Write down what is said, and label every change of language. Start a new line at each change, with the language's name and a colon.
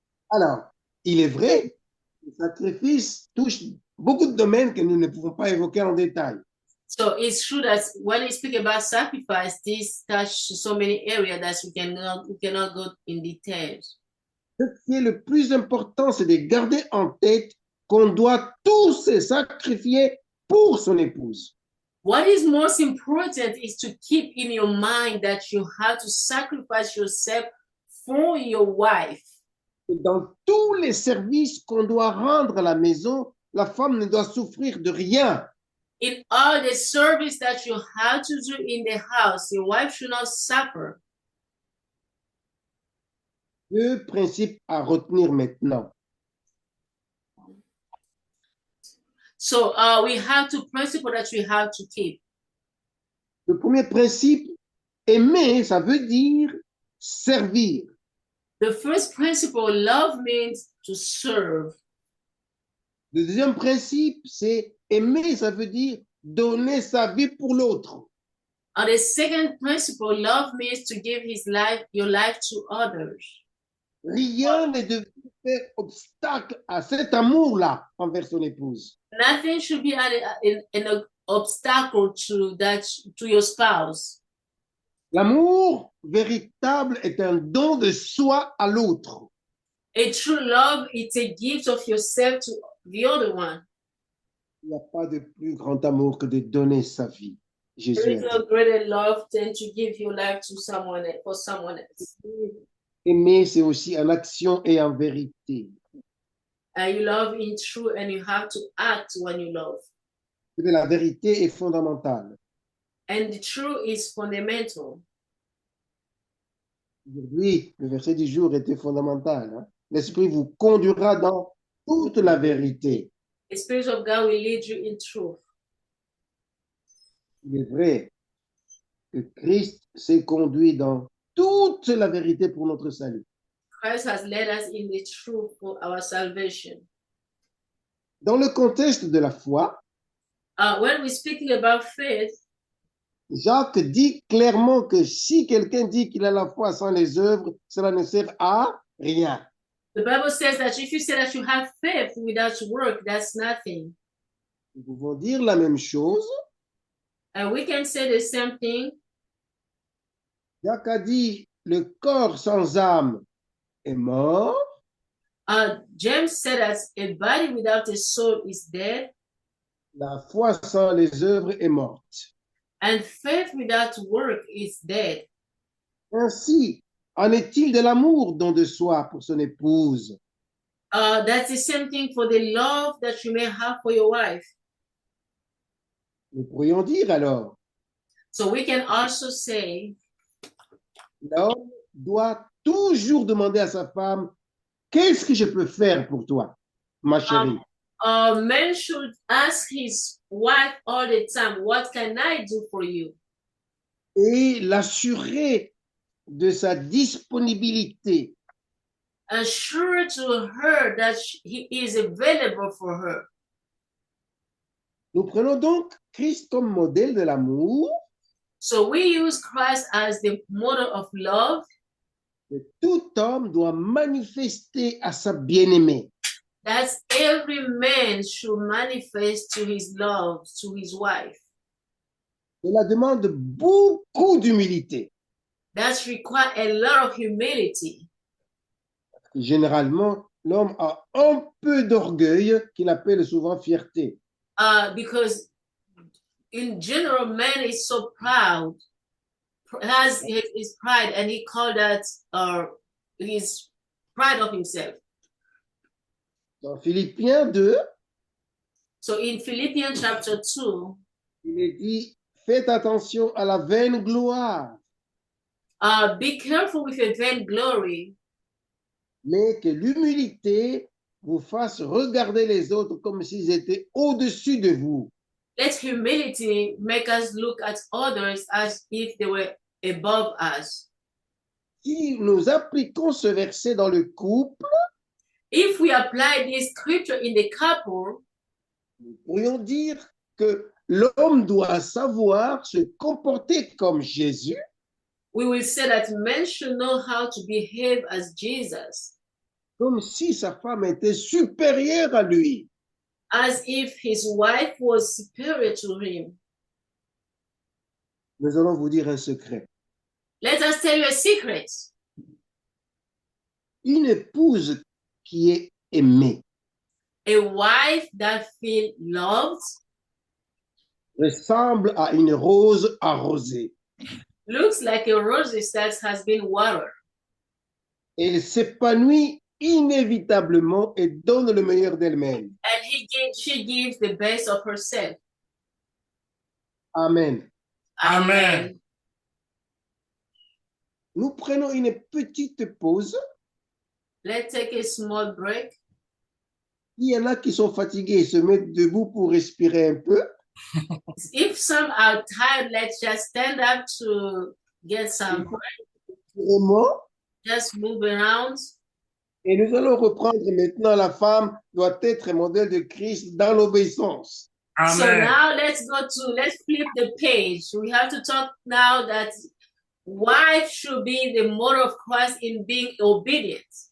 French: Alors, il est vrai, le sacrifice touche beaucoup de domaines que nous ne pouvons pas évoquer en détail.
English: So it's true that when we speak about sacrifice, this touches so many areas that we cannot go in details.
French: Ce qui est le plus important, c'est de garder en tête qu'on doit tous se sacrifier pour son épouse.
English: What is most important is to keep in your mind that you have to sacrifice yourself for your wife.
French: Et dans tous les services qu'on doit rendre à la maison, la femme ne doit souffrir de rien.
English: In all the service that you have to do in the house, your wife should not suffer.
French: Deux principes à retenir maintenant.
English: So we have two principles that we have to keep.
French: Le premier principe, aimer, ça veut dire servir.
English: The first principle, love means to serve.
French: Le deuxième principe, c'est aimer, ça veut dire donner sa vie pour l'autre.
English: And the second principle, love means to give your life to others.
French: Rien ne devrait faire obstacle à cet amour-là envers son épouse.
English: Nothing should be an obstacle to your spouse.
French: L'amour véritable est un don de soi à l'autre.
English: A true love is a gift of yourself to the other one.
French: Il n'y a pas de plus grand amour que de donner sa vie.
English: There
French: Jésus
English: is a no
French: dit.
English: greater love than to give your life to for someone else.
French: Aimer, c'est aussi en action et en vérité.
English: You love in truth, and you have to act when you love.
French: La vérité est fondamentale.
English: And the truth is fundamental.
French: Aujourd'hui, le verset du jour était fondamental. Hein? L'Esprit vous conduira dans toute la vérité.
English: The Spirit of God will lead you in truth.
French: Il est vrai que Christ s'est conduit dans toute la vérité pour notre salut.
English: Christ has led us in the truth for our salvation.
French: Dans le contexte de la foi,
English: When we're speaking about faith,
French: Jacques dit clairement que si quelqu'un dit qu'il a la foi sans les œuvres, cela ne sert à rien.
English: the Bible says that if you say that you have faith without work, that's nothing.
French: Nous pouvons dire la même chose.
English: And we can say the same thing.
French: Jacques a dit, le corps sans âme est mort.
English: James said that a body without a soul is dead,
French: La foi sans les œuvres est morte.
English: and faith without work is dead.
French: Ainsi, en est-il de l'amour don de soi pour son épouse?
English: That's the same thing for the love that you may have for your wife.
French: Nous pourrions dire alors,
English: So we can also say
French: l'homme doit toujours demander à sa femme, qu'est-ce que je peux faire pour toi, ma chérie?
English: a man should ask his wife all the time, what can I do for you?
French: Et l'assurer de sa disponibilité.
English: Assure to her that he is available for her.
French: Nous prenons donc Christ comme modèle de l'amour.
English: So we use Christ as the model of love
French: Que tout homme doit manifester à sa bien-aimée.
English: that every man should manifest to his love, to his wife.
French: Cela demande beaucoup d'humilité.
English: That requires a lot of humility.
French: Généralement, l'homme a un peu d'orgueil qu'il appelle souvent fierté.
English: Because in general, man is so proud, has his pride, and he called that his pride of himself.
French: Dans Philippiens 2,
English: So in Philippians chapter 2,
French: il est dit, faites attention à la vaine gloire,
English: be careful with your vainglory,
French: mais que l'humilité vous fasse regarder les autres comme s'ils étaient au-dessus de vous.
English: let humility make us look at others as if they were above us.
French: Si nous appliquons ce verset dans le couple,
English: If we apply this scripture in the couple,
French: nous pourrions dire que l'homme doit savoir se comporter comme Jésus,
English: we will say that men should know how to behave as Jesus,
French: comme si sa femme était supérieure à lui.
English: as if his wife was superior to him.
French: Nous allons vous dire un secret.
English: Let us tell you a secret.
French: une épouse qui est aimée
English: A wife that feels loved
French: ressemble à une rose arrosée.
English: looks like a rose that has been watered.
French: Elle s'épanouit inévitablement et donne le meilleur d'elle-même.
English: And she gives the best of herself.
French: Amen.
English: Amen.
French: Nous prenons une petite pause.
English: Let's take a small break.
French: Il y en a qui sont fatigués et se mettent debout pour respirer un peu.
English: If some are tired, let's just stand up to get some break.
French: Vraiment.
English: Just move around.
French: Et nous allons reprendre maintenant. La femme doit être un modèle de Christ dans l'obéissance.
English: So Amen. now let's flip the page. We have to talk now that wife should be the model of Christ in being obedient.